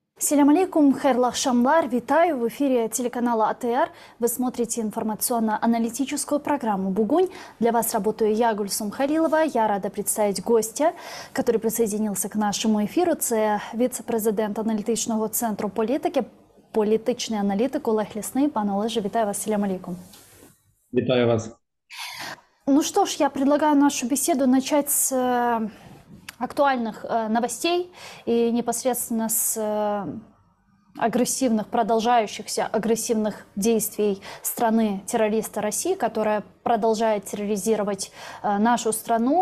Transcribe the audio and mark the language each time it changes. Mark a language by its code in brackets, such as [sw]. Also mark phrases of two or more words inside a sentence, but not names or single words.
[ar] السلام عليكم, [crh] хайрлах шамлар, [uk] витаю в эфире телеканала АТР. [ru] Вы смотрите информационно-аналитическую программу «Бугунь». Для вас работаю я, Гульсум Халилова. Я рада представить гостя, который присоединился к нашему эфиру. [uk] Это вице-президент аналитичного центру політики, політичний аналітик Олег Лісний. Пане Олеже, витаю вас. [ar] السلام عليكم. [uk] Витаю вас. [ru] Ну что ж, я предлагаю нашу беседу начать с актуальных новостей и непосредственно с продолжающихся агрессивных действий страны-террориста России, которая продолжает терроризировать нашу страну.